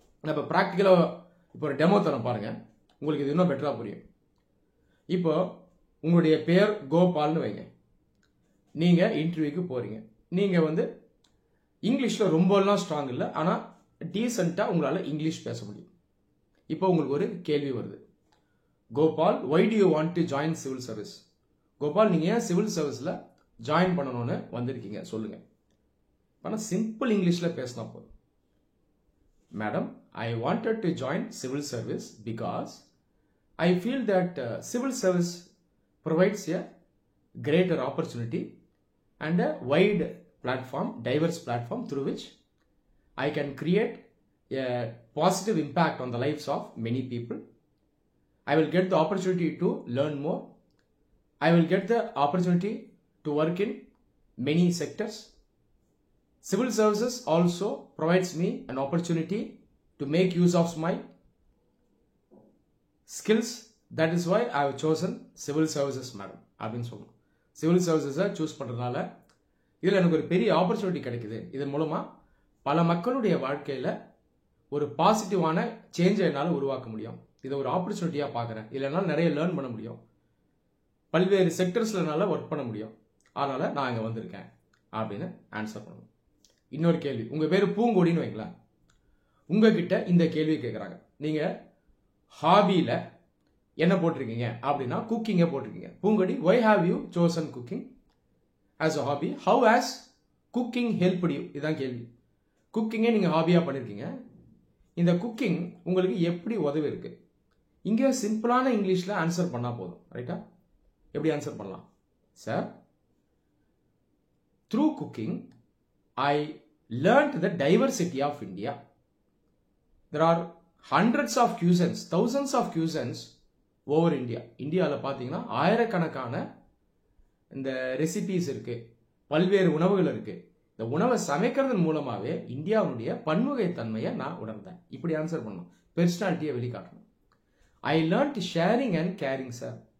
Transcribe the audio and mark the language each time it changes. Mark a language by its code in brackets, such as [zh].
[ta] இப்போ ப்ராக்டிக்கலாக இப்போ ஒரு டெமோ தரம் பாருங்க, உங்களுக்கு இது இன்னும் பெட்டராக புரியும். இப்போ உங்களுடைய பேர் கோபால்னு வைங்க. நீங்கள் இன்டர்வியூக்கு போகிறீங்க. நீங்கள் வந்து இங்கிலீஷில் ரொம்பலாம் ஸ்ட்ராங் இல்லை, ஆனால் டீசெண்டாக உங்களால் இங்கிலீஷ் பேச முடியும். இப்போ உங்களுக்கு ஒரு கேள்வி வருது, [en] Gopal, why do you want to join civil service? [ta] Gopal நீங்க ஏன் சிவில் சர்வீஸ்ல ஜாயின் பண்ணணும்னு வந்திருக்கீங்க சொல்லுங்க. ஆனா சிம்பிள் இங்கிலீஷ்ல பேசினா போதும். [en] Madam, I wanted to join civil service because I feel that civil service provides a greater opportunity and a wide platform, diverse platform through which I can create a positive impact on the lives of many people. I will get the opportunity to learn more. I will get the opportunity to work in many sectors. Civil services also provides me an opportunity to make use of my skills. That is why I have chosen civil services, madam. [ta] அப்படின்னு சொல்லணும். Civil சர்வீசஸை choose பண்ணுறதுனால இதில் எனக்கு ஒரு பெரிய opportunity கிடைக்குது. இதன் மூலமாக பல மக்களுடைய வாழ்க்கையில் ஒரு பாசிட்டிவான சேஞ்சை என்னால் உருவாக்க முடியும். இதை ஒரு ஆப்பர்ச்சுனிட்டியாக பார்க்குறேன். இதில் என்னால் நிறைய லேர்ன் பண்ண முடியும். பல்வேறு செக்டர்ஸில் என்னால் ஒர்க் பண்ண முடியும். அதனால் நான் இங்கே வந்திருக்கேன் அப்படின்னு ஆன்சர் பண்ணணும். இன்னொரு கேள்வி, உங்கள் பேர் பூங்கொடின்னு வைங்களேன். உங்ககிட்ட இந்த கேள்வி கேட்குறாங்க, நீங்கள் ஹாபியில் என்ன போட்டிருக்கீங்க அப்படின்னா குக்கிங்கை போட்டிருக்கீங்க. [en] Poongodi, why have you chosen cooking as a hobby? How has cooking helped you? [ta] இதுதான் கேள்வி. குக்கிங்கை நீங்கள் ஹாபியாக பண்ணியிருக்கீங்க. இந்த குக்கிங் உங்களுக்கு எப்படி உதவி இருக்கு? இங்கே சிம்பிளான இங்கிலீஷில் ஆன்சர் பண்ணால் போதும். ரைட்டா? எப்படி ஆன்சர் பண்ணலாம்? [en] Sir, through cooking I learned the diversity of India. There are hundreds of cuisines, thousands of cuisines over India. [ta] இந்தியாவில் பார்த்தீங்கன்னா ஆயிரக்கணக்கான இந்த ரெசிபிஸ் இருக்கு, பல்வேறு உணவுகள் இருக்கு. இந்த உணவை சமைக்கிறதன் மூலமாகவே இந்தியாவுடைய பன்முகைத்தன்மையை நான் உணர்ந்தேன். இப்படி ஆன்சர் பண்ணணும். பெர்சனாலிட்டியை வெளிக்காட்டணும். [en] I learned sharing and caring sir.